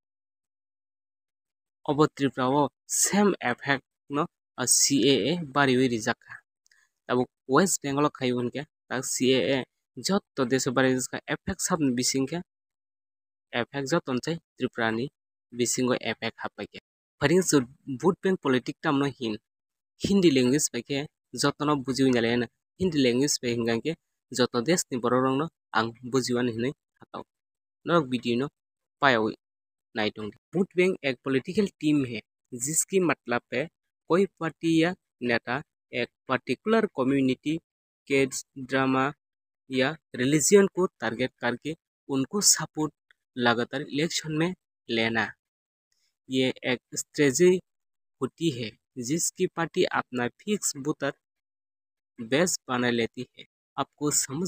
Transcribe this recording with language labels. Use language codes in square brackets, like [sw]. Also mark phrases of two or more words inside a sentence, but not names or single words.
[trp] obo Tripura o [en] same effect [trp] no CAA barioi rijaka abo West Bengal khai unke tak CAA jotto deso bari rijaka effect sabni bisingke effect joton chai Tripura ni bisingo effect hapaike faring so [en] vote bank politic [trp] tamno [en] Hindi language [trp] paike jotono bujiu nyalena [en] Hindi language [trp] pe hingangke joto desh ni borok no ang bujiwan hinai hatau norok video no payoi [hi] नाइटों [en] vote bank [hi] एक [en] political team [hi] है जिसकी मतलब है कोई पार्टी या नेता एक [en] particular community [hi] के ड्रामा या रिलीजन को टारगेट करके उनको सपोर्ट लगातार इलेक्शन में लेना ये एक स्ट्रेटजी होती है जिसकी पार्टी अपना [en] fix voter base [hi] बना लेती है आपको समझ